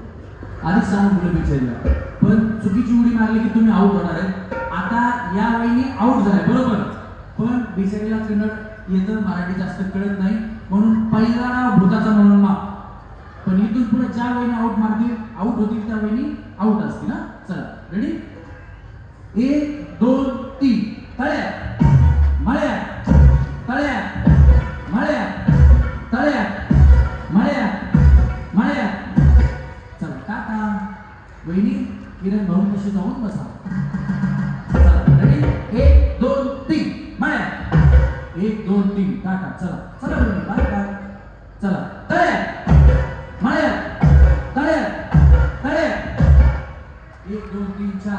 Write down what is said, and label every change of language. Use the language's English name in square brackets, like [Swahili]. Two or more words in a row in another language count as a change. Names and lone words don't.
[Marathi] आधी सांगून तुला विचारलं, पण चुकीची उडी मारली की तुम्ही आउट होणार आहे. आता या वहिनी आउट झालाय बरोबर, पण बिचारीला कन्नड येतं, मराठी जास्त कळत नाही, म्हणून पहिला नाव भूताचा म्हणून माप. पण इथून पुढे ज्या वहिनी आउट होतील त्या वहिनी आउट असतील ना. चला रेडी, 1 2 3 तळ्या मळ्या तळ्या मळ्या तळ्या मळ्या मळ्या. चला टाटा. वहिनी किरण भाऊ कशी जाऊन बसा. चला रेडी, 1 2 3 मळ्या 1 2 3 टाटा. चला चला वहिनी [English] bye bye. [Marathi] चला तळ्या मळ्या तळ्या तळ्या 1 2 3 4.